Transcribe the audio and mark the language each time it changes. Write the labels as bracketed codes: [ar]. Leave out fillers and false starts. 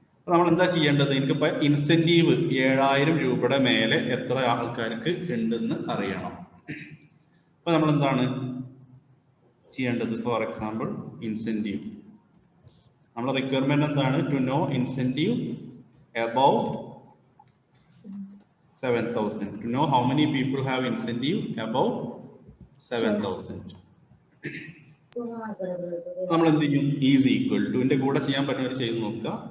[ml] നമ്മൾ എന്താ ചെയ്യേണ്ടത്? എനിക്കിപ്പോ ഇൻസെന്റീവ് 7000 രൂപയുടെ മേലെ എത്ര ആൾക്കാർക്ക് ഉണ്ടെന്ന് അറിയണം. അപ്പൊ നമ്മൾ എന്താണ് ചെയ്യേണ്ടത്? [en] for example [ml] ഇൻസെന്റീവ്, നമ്മുടെ റിക്വയർമെന്റ് എന്താണ്? [en] To know incentive above 7,000. To know how many people have incentive above 7,000. [ml] നമ്മൾ എന്ത് ചെയ്യും? ഈസ് ഈക്വൽ ടു ന്റെ കൂടെ ചെയ്യാൻ പറ്റുന്നവർ ചെയ്ത് നോക്കുക.